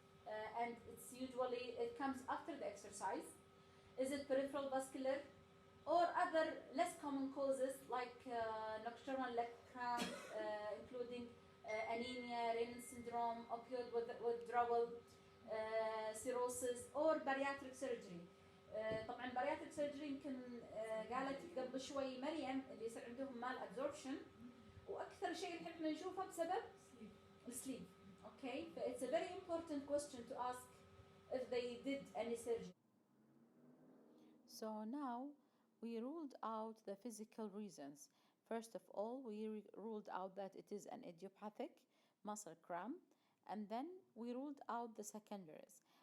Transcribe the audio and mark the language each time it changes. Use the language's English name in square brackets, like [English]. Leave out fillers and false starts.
[English] and it comes after the exercise? Is it peripheral vascular or other less common causes like nocturnal leg cramp, including anemia, Renal syndrome, opioid withdrawal, cirrhosis, or bariatric surgery. [Arabic] طبعا [English] bariatric surgery [Arabic] يمكن قالت قبل شوي مريم اللي يصير عندهم mal absorption واكثر شيء احنا نشوفه بسبب السليب. [English] Okay, but it's a very important question to ask if they did any surgery. So now we ruled out the physical reasons. First of all, we ruled out that it is an idiopathic muscle cramp, and then we ruled out the secondaries.